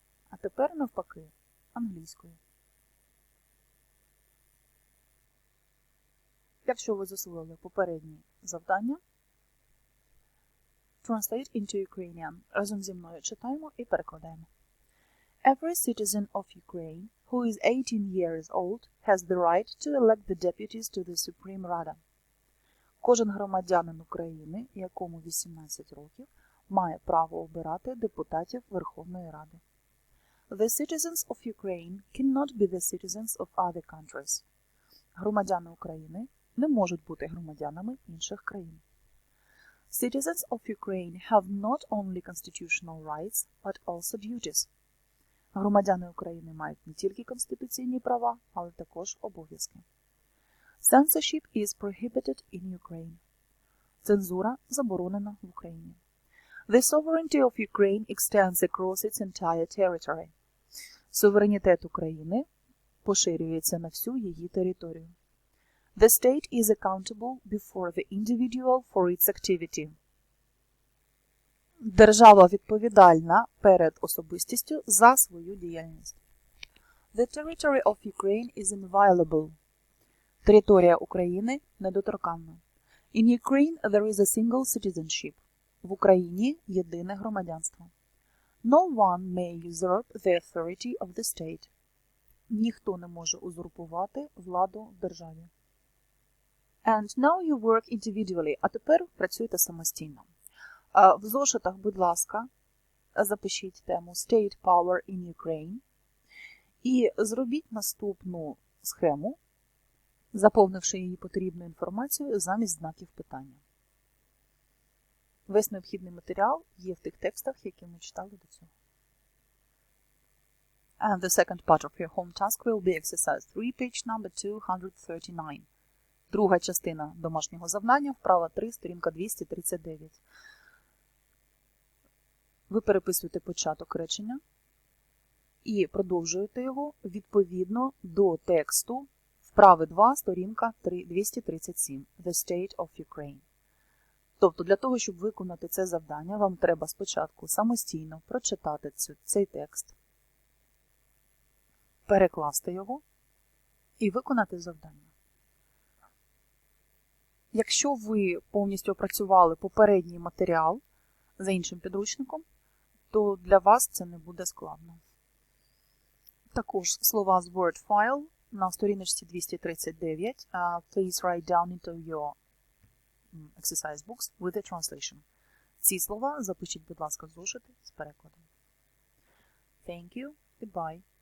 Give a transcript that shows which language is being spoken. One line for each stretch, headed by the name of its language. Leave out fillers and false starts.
Ukrainian: А тепер навпаки, англійською. Якщо ви засвоїли попередні завдання,
English: Translate into Ukrainian.
Ukrainian: Разом зі мною читаємо і перекладаємо.
English: Every citizen of Ukraine who is 18 years old has the right to elect the deputies to the Supreme Rada.
Ukrainian: Кожен громадянин України, якому 18 років, має право обирати депутатів Верховної Ради.
English: The citizens of Ukraine cannot be the citizens of other countries.
Ukrainian: Громадяни України не можуть бути громадянами інших країн.
English: Citizens of Ukraine have not only constitutional rights, but also duties.
Ukrainian: Громадяни України мають не тільки конституційні права, але також обов'язки.
English: Censorship is prohibited in Ukraine.
Ukrainian: Цензура заборонена в Україні.
English: The sovereignty of Ukraine extends across its entire territory.
Ukrainian: Суверенітет України поширюється на всю її територію.
English: The state is accountable before the individual for its activity.
Ukrainian: Держава відповідальна перед особистістю за свою діяльність.
English: The territory of Ukraine is inviolable.
Ukrainian: Територія України недоторканна.
English: In Ukraine there is a single citizenship.
Ukrainian: В Україні єдине громадянство.
English: No one may usurp the authority of the state.
Ukrainian: Ніхто не може узурпувати владу в державі.
English: And now you work individually.
Ukrainian: А тепер працюйте самостійно. В зошитах, будь ласка, запишіть тему
English: State Power in Ukraine
Ukrainian: і зробіть наступну схему, заповнивши її потрібною інформацією замість знаків питання. Весь необхідний матеріал є в тих текстах, які ми читали до цього.
English: And the second part of your home task will be exercise 3, page number 239.
Ukrainian: Друга частина домашнього завдання, вправа 3, сторінка 239. Ви переписуєте початок речення і продовжуєте його відповідно до тексту Вправи 2, сторінка 237.
English: The State of Ukraine.
Ukrainian: Тобто, для того, щоб виконати це завдання, вам треба спочатку самостійно прочитати цей текст, перекласти його і виконати завдання. Якщо ви повністю опрацювали попередній матеріал за іншим підручником, то для вас це не буде складно. Також слова з Word File на сторіночці 239.
English: Please write down into your exercise books with the translation.
Ukrainian: Ці слова запишіть, будь ласка, в зошити з перекладом.
English: Thank you. Goodbye.